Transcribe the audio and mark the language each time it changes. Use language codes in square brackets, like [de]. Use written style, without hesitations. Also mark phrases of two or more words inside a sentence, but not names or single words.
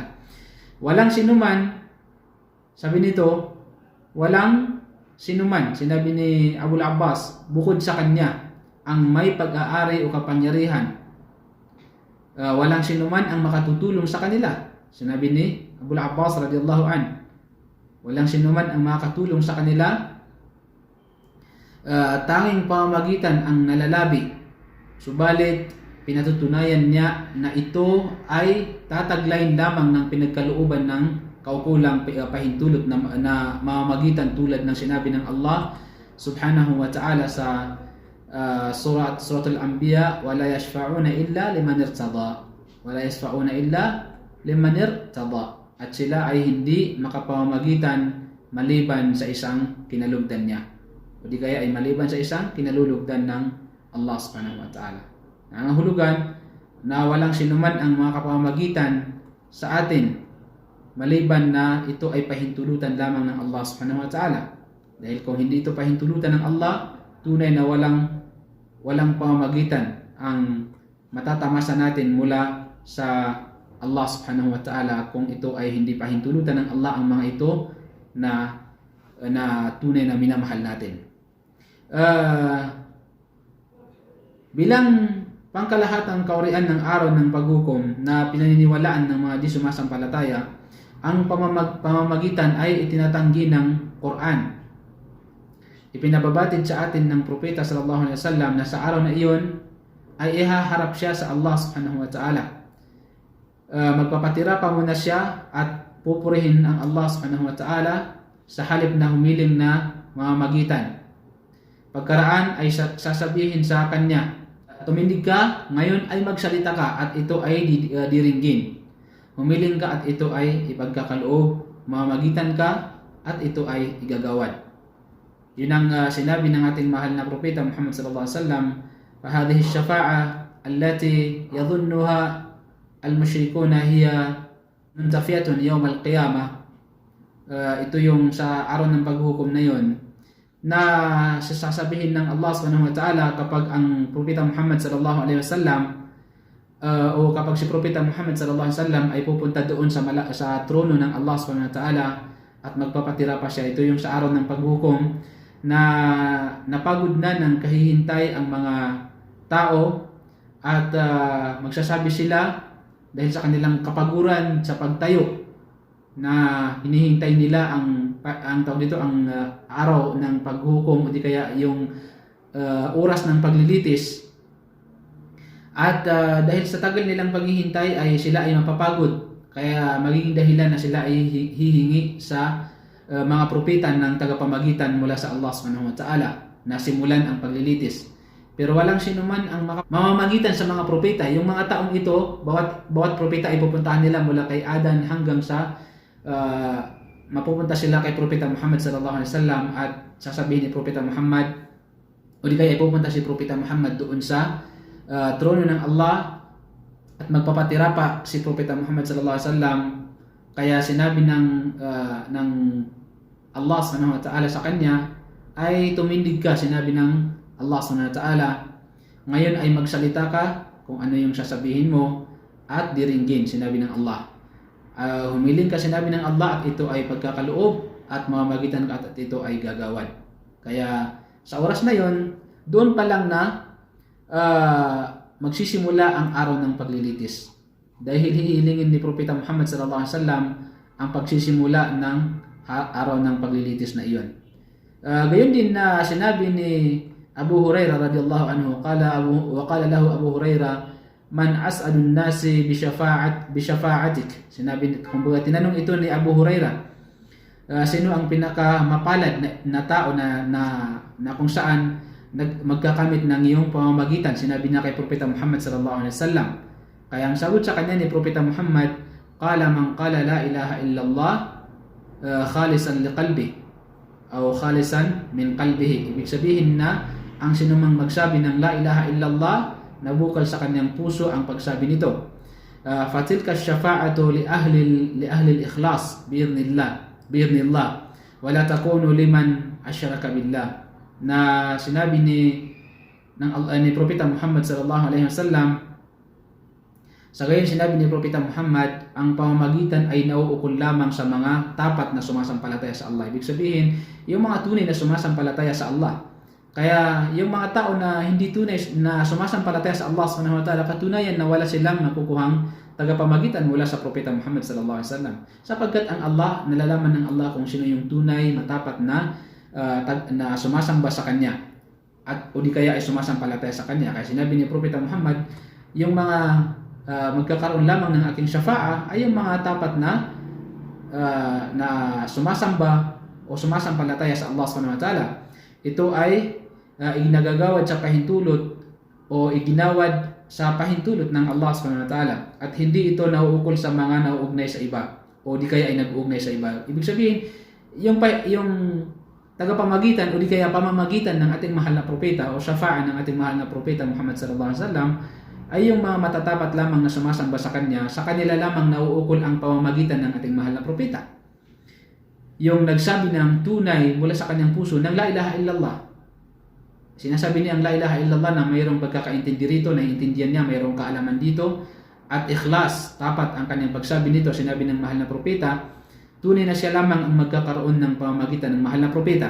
[tl] Walang sinuman, sabi nito, walang sinuman, sinabi ni Abu al-Abbas, bukod sa Kanya ang may pag-aari o kapangyarihan. Walang sinuman ang makatutulong sa kanila, sinabi ni Abu al-Abbas [ar] رضي الله عنه. [tl] Walang sinuman ang makatulong sa kanila, tanging pamamagitan ang nalalabi. Subalit, pinatutunayan niya na ito ay tataglayin lamang ng pinagkalooban ng kaukulang pahintulot na mamamagitan tulad ng sinabi ng Allah [ar] سبحانه وتعالى [tl] sa Suratul Anbiya, [ar] ولا يشفعون إلا لمن ارتضى. ولا يشفعون إلا لمن ارتضى. [tl] At sila ay hindi makapamamagitan maliban sa isang kinalugdan niya. O di kaya ay maliban sa isang kinalulugdan ng Allah [ar] سبحانه وتعالى. [tl] Nangangahulugan na walang sinuman ang mga kapamamagitan sa atin maliban na ito ay pahintulutan lamang ng Allah [ar] سبحانه وتعالى. [tl] Dahil kung hindi ito pahintulutan ng Allah, tunay na walang pamamagitan ang matatamasa natin mula sa Allah [ar] سبحانه وتعالى [tl] kung ito ay hindi pahintulutan ng Allah ang mga ito na tunay na minamahal natin. Bilang pangkalahatang kaurian ng araw ng paghukom na pinaniniwalaan ng mga di sumasampalataya, ang pamamagitan ay itinatanggi ng Quran. Ipinababatid sa atin ng Propeta [ar] صلى الله عليه وسلم [tl] na sa araw na iyon ay ihaharap siya sa Allah [ar] سبحانه وتعالى. [tl] Magpapatira pa muna siya at pupurihin ang Allah [ar] سبحانه وتعالى [tl] sa halip na humiling na mamamagitan. Pagkaraan ay sasabihin sa kanya, tumindig ka, ngayon ay magsalita ka at ito ay diringgin. Humiling ka at ito ay ipagkakaloob, mamamagitan ka at ito ay igagawad. Yun ang sinabi ng ating mahal na Propeta Muhammad [ar] صلى الله عليه وسلم, فهذه الشفاعة التي يظنها المشركون هي منتفية يوم القيامة. [tl] Ito yung sa araw ng paghukom na yon na sasabihin ng Allah [ar] سبحانه وتعالى [tl] kapag ang Propeta Muhammad [ar] صلى الله عليه وسلم [tl] o kapag si Propeta Muhammad [ar] صلى الله عليه وسلم [tl] ay pupunta doon sa trono ng Allah [ar] سبحانه وتعالى [tl] at magpapatira pa siya. Ito yung sa araw ng paghukom na napagod na ng kahihintay ang mga tao at magsasabi sila dahil sa kanilang kapaguran sa pagtayo na hinihintay nila ang tawag dito ang araw ng paghukom o di kaya yung oras ng paglilitis. At dahil sa tagal nilang paghihintay ay sila ay mapapagod, kaya magiging dahilan na sila ay hihingi sa mga propeta ng tagapamagitan mula sa Allah [ar] سبحانه وتعالى [tl] na simulan ang paglilitis. Pero walang sinuman ang mamamagitan sa mga propeta. Yung mga taong ito, bawat propeta ay pupuntahan nila mula kay Adan hanggang sa mapupunta sila kay Propeta Muhammad [ar] صلى الله عليه وسلم [tl] at sasabihin ni Propeta Muhammad o di kaya ay pupunta si Propeta Muhammad doon sa trono ng Allah at magpapatira pa si Propeta Muhammad [ar] صلى الله عليه وسلم. [tl] Kaya sinabi ng Allah [ar] سبحانه وتعالى [tl] sa kanya ay tumindig ka, sinabi ng Allah [ar] سبحانه وتعالى. [tl] Ngayon ay magsalita ka kung ano yung sasabihin mo at diringgin, sinabi ng Allah. Humiling ka, sinabi ng Allah, at ito ay pagkakaloob at mamamagitan ka at ito ay gagawad. Kaya sa oras na yon, doon pa lang na magsisimula ang araw ng paglilitis. Dahil hihilingin ni Propeta Muhammad [ar] صلى الله عليه وسلم [tl] ang pagsisimula ng araw ng paglilitis na iyon. Gayon din na sinabi ni Abu Hurairah [ar] رضي الله عنه, قال له أبو هريرة من أسعد الناس بشفاعتك. [tl] Sinabi, kumbaga tinanong ito ni Abu Hurairah, sino ang pinakamapalad na tao na kung saan magkakamit ng iyong pamamagitan? Sinabi niya kay Propeta Muhammad [ar] صلى الله عليه وسلم. [tl] Kaya ang sagot sa kanya ni Propeta Muhammad, [ar] قال من قال لا إله إلا الله خالصا لقلبي [tl] o [ar] خالصا من قلبه. [tl] Ibig sabihin na ang sinumang magsabi ng [ar] لا إله إلا الله, [tl] nabukal sa kanyang puso ang pagsabi nito. [ar] فتلك الشفاعة لأهل الإخلاص بإذن الله ولا تكون لمن أشرك بالله. [tl] Na sinabi ni Propeta Muhammad [ar] صلى الله عليه وسلم, [tl] sa gayon sinabi ni Propeta Muhammad, ang pamamagitan ay nauukol lamang sa mga tapat na sumasampalataya sa Allah. Ibig sabihin, yung mga tunay na sumasampalataya sa Allah. Kaya yung mga tao na hindi tunay na sumasampalataya sa Allah [ar] سبحانه وتعالى, [tl] katunayan na wala silang nakukuhang tagapamagitan mula sa Propeta Muhammad [ar] صلى الله عليه وسلم. [tl] Sapagkat ang Allah, nalalaman ng Allah kung sino yung tunay na tapat na sumasamba sa Kanya at o di kaya ay sumasampalataya sa Kanya. Kaya sinabi ni Propeta Muhammad, yung mga magkakaroon lamang ng aking syafa'a ay yung mga tapat na sumasamba o sumasampalataya sa Allah [ar] سبحانه وتعالى. [tl] Ito ay iginagagawad sa pahintulot o iginawad sa pahintulot ng Allah [ar] سبحانه وتعالى, [tl] at hindi ito nauukol sa mga nauugnay sa iba o di kaya ay nag-uugnay sa iba. Ibig sabihin, yung tagapamagitan o di kaya pamamagitan ng ating mahal na propeta o syafa'a ng ating mahal na propeta Muhammad [ar] صلى الله عليه وسلم [tl] ay yung mga matatapat lamang na sumasamba sa kanila lamang nauukol ang pamamagitan ng ating mahal na propeta. Yung nagsabi ng tunay mula sa kanyang puso ng [ar] لا إله إلا الله. [tl] Sinasabi niya ang [ar] لا إله إلا الله [tl] na mayroong pagkakaintindi rito, naiintindihan niya, mayroong kaalaman dito, at ikhlas, tapat ang kanyang pagsabi nito, sinabi ng mahal na propeta, tunay na siya lamang ang magkakaroon ng pamamagitan ng mahal na propeta.